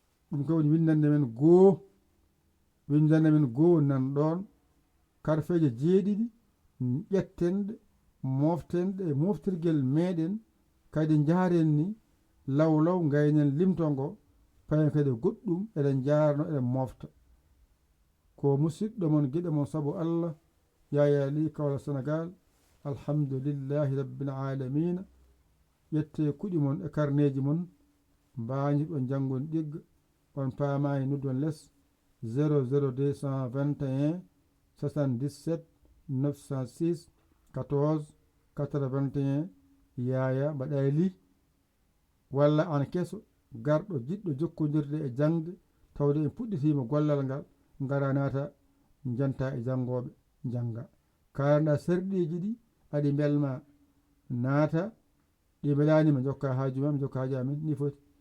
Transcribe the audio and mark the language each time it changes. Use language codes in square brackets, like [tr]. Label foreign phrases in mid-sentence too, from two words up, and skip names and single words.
[ff] Ɗum kam woni windande men goo, windande men goo nan ɗon, karfeje jeeɗiɗi, ƴettenɗe, moftenɗe e moftirgel meɗen, kadi njaren ni, law law gaynen limto ngo, payen kadi goɗɗum, eɗen jarno, eɗen mofta. Ko musidɗo mon, giɗo mon sabu Allah, Yaya Ly Kawla Sénégal, [ar] الحمد لله رب العالمين. [ff] Ƴette kuɗi mon e karneji mon, mbañiɗo jangon ɗigga, on paamani nuddon less, [fr] zéro zéro deux cent vingt et un soixante-dix-sept neuf cent six quatorze quatre-vingt-un, [ff] Yaya mbaɗa Ly, walla an keso, garɗo jiɗɗo jokkodirde e jangde, tawde en puɗɗitima gollal ngal, ngara naata, janta e jangoɓe, janga. Karanda serɗiji ɗi, aɗi belma naata, ɗi belanima, jokka haaju ma, mi jokka haaju amin, ni foti.